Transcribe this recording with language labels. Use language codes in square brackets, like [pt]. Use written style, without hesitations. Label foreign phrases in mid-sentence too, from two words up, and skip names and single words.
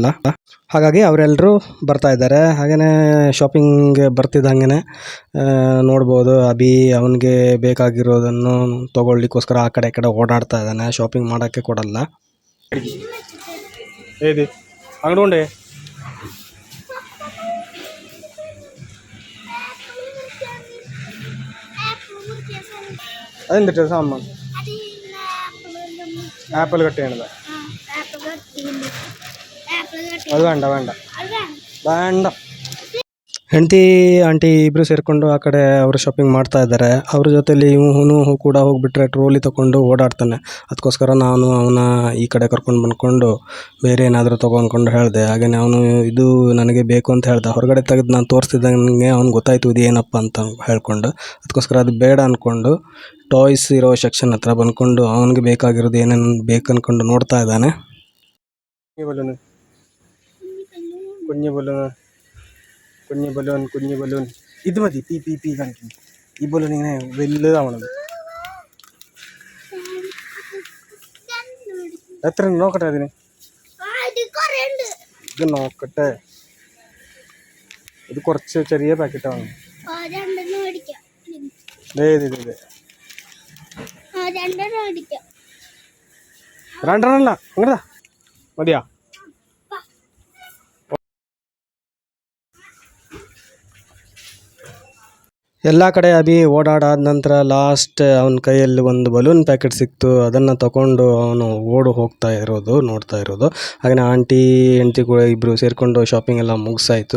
[kn] ಹಾಗಾಗಿ ಅವರೆಲ್ಲರೂ ಬರ್ತಾ ಇದ್ದಾರೆ. ಹಾಗೆಯೇ ಶಾಪಿಂಗ್ಗೆ ಬರ್ತಿದ್ದಂಗೆ ನೋಡ್ಬೋದು, ಅಭಿ ಅವನಿಗೆ ಬೇಕಾಗಿರೋದನ್ನು ತೊಗೊಳ್ಳಿಕ್ಕೋಸ್ಕರ ಆ ಕಡೆ ಈ ಕಡೆ ಓಡಾಡ್ತಾ ಇದ್ದಾನೆ. ಶಾಪಿಂಗ್ ಮಾಡೋಕ್ಕೆ ಕೊಡಲ್ಲ. ಏದಿ ಅಂಗಡಿ [ml] അതെന്തിട്ട് സാമാൻ ആപ്പിൾ കട്ട് ചെയ്യണത് [kn] ಅದು ಬೇಡ ಹೆಂಡತಿ ಆಂಟಿ ಇಬ್ಬರು ಸೇರಿಕೊಂಡು ಆ ಕಡೆ ಅವರು ಶಾಪಿಂಗ್ ಮಾಡ್ತಾ ಇದ್ದಾರೆ. ಅವ್ರ ಜೊತೆಲಿ ಇವನು ಕೂಡ ಹೋಗಿಬಿಟ್ರೆ ಟ್ರೋಲಿ ತೊಗೊಂಡು ಓಡಾಡ್ತಾನೆ. ಅದಕ್ಕೋಸ್ಕರ ನಾನು ಅವನ ಈ ಕಡೆ ಕರ್ಕೊಂಡು ಬಂದ್ಕೊಂಡು ಬೇರೆ ಏನಾದರೂ ತೊಗೊಂಡ್ಕೊಂಡು ಹೇಳಿದೆ. ಹಾಗೆಯೇ ಅವನು ಇದು ನನಗೆ ಬೇಕು ಅಂತ ಹೇಳ್ದೆ. ಹೊರಗಡೆ ತೆಗೆದು ನಾನು ತೋರಿಸ್ತಿದ್ದಂಗೆ ಅವ್ನು ಗೊತ್ತಾಯಿತು ಇದು ಏನಪ್ಪ ಅಂತ ಹೇಳ್ಕೊಂಡು. ಅದಕ್ಕೋಸ್ಕರ ಅದು ಬೇಡ ಅಂದ್ಕೊಂಡು ಟಾಯ್ಸ್ ಇರೋ ಸೆಕ್ಷನ್ ಹತ್ರ ಬಂದ್ಕೊಂಡು ಅವನಿಗೆ ಬೇಕಾಗಿರೋದು ಏನೇನು ಬೇಕು ಅಂದ್ಕೊಂಡು ನೋಡ್ತಾ ಇದ್ದಾನೆ. [ml] കുഞ്ഞു ബലൂൺ ഇത് മതി. പി കാണിക്കുന്നു. ഈ ബലൂൺ ഇങ്ങനെ വലുതാവണത്. എത്ര നോക്കട്ടെ അതിന്, ഇത് നോക്കട്ടെ. ഇത് കുറച്ച് ചെറിയ പാക്കറ്റാണ്. രണ്ടെണ്ണല്ല, അങ്ങനെതാ മതിയാ. [kn] ಎಲ್ಲ ಕಡೆ ಅಭಿ ಓಡಾಡಾದ ನಂತರ ಲಾಸ್ಟ್ ಅವನ ಕೈಯಲ್ಲಿ ಒಂದು ಬಲೂನ್ ಪ್ಯಾಕೆಟ್ ಸಿಕ್ತು. ಅದನ್ನು ತಗೊಂಡು ಅವನು ಹೋಗ್ತಾ ಇರೋದು ನೋಡ್ತಾ ಇರೋದು. ಹಾಗೆಯೇ ಆಂಟಿ ಹೆಂಡತಿ ಕೂಡ ಇಬ್ಬರು ಸೇರಿಕೊಂಡು ಶಾಪಿಂಗ್ ಎಲ್ಲ ಮುಗಿಸಾಯಿತು.